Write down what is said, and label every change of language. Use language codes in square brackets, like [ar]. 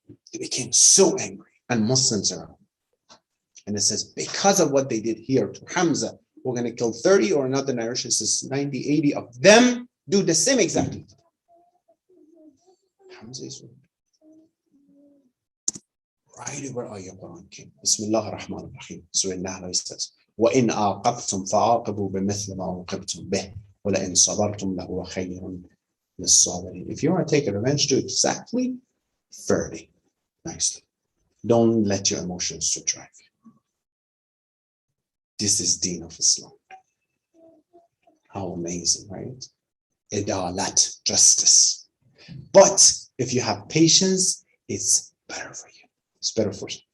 [en] He became so angry, and Muslims around. And it says, because of what they did here to Hamza, we're going to kill 30, or another narration says 90, 80 of them do the same exactly. Hamza is right where Ayah Quran came. [ar] Bismillah ar-Rahman ar-Rahim. Surah An-Nahl says, وَإِنْ عَاقَبْتُمْ فَعَاقِبُوا بِمِثْلِ مَا عُوقِبْتُمْ بِهِ وَلَئِنْ صَبَرْتُمْ لَهُوَ خَيْرٌ لِلصَّابِرِينَ. [en] If you want to take a revenge, do exactly 30. Nicely. Don't let your emotions to drive you. This is Deen of Islam. How amazing, right? Idalat, justice. But if you have patience, it's better for you. It's better for you.